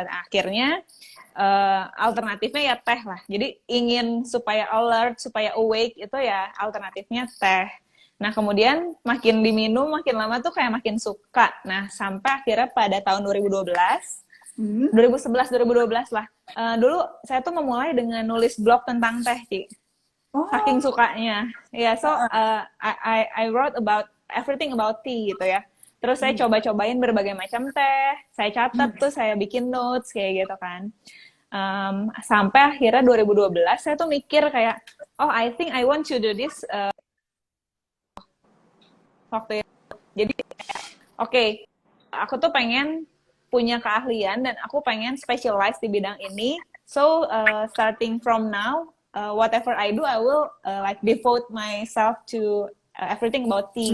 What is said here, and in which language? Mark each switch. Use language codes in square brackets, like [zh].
[id] Akhirnya alternatifnya ya teh lah. Jadi ingin supaya alert, supaya awake itu ya alternatifnya teh. Nah kemudian makin diminum, makin lama tuh kayak makin suka. Nah sampai akhirnya pada tahun 2012, Hmm. 2011, 2012 lah. Dulu saya tuh memulai dengan nulis blog tentang teh, Ci. Saking Oh. sukanya. [en] Ya, so I wrote about everything about tea gitu ya. [id] Terus saya Hmm. coba-cobain berbagai macam teh, saya catat Hmm. tuh, saya bikin notes kayak gitu kan. Sampai akhirnya 2012 saya tuh mikir kayak, [en] oh I think I want to do this [id] waktu itu. Jadi oke, aku tuh pengen punya keahlian dan aku pengen specialize di bidang ini. [en] So starting from now, whatever I do, I will like devote myself to everything about tea